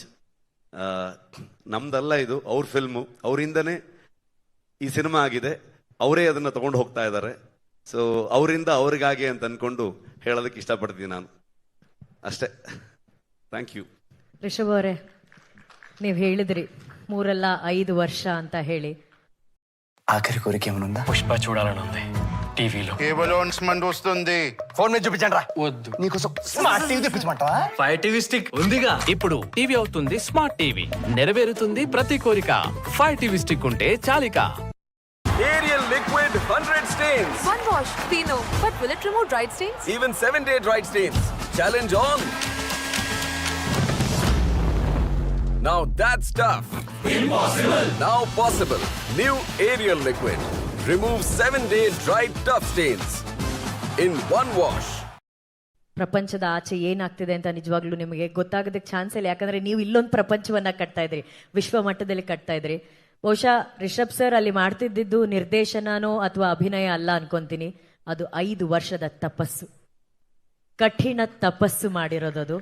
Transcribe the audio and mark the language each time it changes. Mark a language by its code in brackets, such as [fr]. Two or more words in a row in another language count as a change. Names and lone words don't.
[kn] ನಮ್ದಲ್ಲ ಇದು, ಅವ್ರ ಫಿಲ್ಮು, ಅವರಿಂದನೇ ಈ ಸಿನಿಮಾ ಆಗಿದೆ, ಅವರೇ ಅದನ್ನು ತಗೊಂಡು ಹೋಗ್ತಾ ಇದ್ದಾರೆ. ಸೊ ಅವರಿಂದ ಅವ್ರಿಗಾಗಿ ಅಂತ ಅಂದ್ಕೊಂಡು ಹೇಳೋದಕ್ಕೆ ಇಷ್ಟಪಡ್ತೀನಿ ನಾನು, ಅಷ್ಟೇ. [en] thank you. [kn] ರಿಷಬ್ ಅವರೇ, ನೀವು ಹೇಳಿದ್ರಿ 3 ಅಲ್ಲ 5 ವರ್ಷ ಅಂತ ಹೇಳಿ. [te] ఆఖరి కోరిక ఏమనుందా? పుష్ప చూడాలనుంది టీవీలో. [en] cable announcement [te] వస్తుంది. ఫోన్ మీద చూపించండి. వద్దు. నీకోసం [en] smart TV [te] తెప్పించమంటావా? ఫైర్ టీవీ స్టిక్ ఉందిగా. ఇప్పుడు టీవీ అవుతుంది [en] smart TV. [te] నెరవేరుతుంది ప్రతి కోరిక. ఫైర్ టీవీ స్టిక్ ఉంటే చాలిక. [en] Ariel Liquid 100 stains. One wash, we know, but will it remove dried stains? Even 7-day dried stains. Challenge on. Now that's tough. Impossible. Now possible. New Ariel Liquid. Remove 7-day dried tough stains in one wash. [kn] ಪ್ರಪಂಚದ ಆಚೆ ಏನಾಗ್ತಿದೆ ಅಂತ ನಿಜವಾಗ್ಲೂ ನಿಮಗೆ ಗೊತ್ತಾಗೋದಕ್ಕೆ ಚಾನ್ಸ್ ಇಲ್ಲ. ಯಾಕಂದ್ರೆ ನೀವು ಇಲ್ಲೊಂದು ಪ್ರಪಂಚವನ್ನ ಕಟ್ತಾ ಇದ್ರಿ, ವಿಶ್ವ ಮಟ್ಟದಲ್ಲಿ ಕಟ್ತಾ ಇದ್ರಿ. ಬಹುಶಃ ರಿಷಬ್ ಸರ್ ಅಲ್ಲಿ ಮಾಡ್ತಿದ್ದಿದ್ದು ನಿರ್ದೇಶನನೋ ಅಥವಾ ಅಭಿನಯ ಅಲ್ಲ ಅನ್ಕೊಂತೀನಿ, ಅದು 5 ವರ್ಷದ ತಪಸ್ಸು, ಕಠಿಣ ತಪಸ್ಸು ಮಾಡಿರೋದು.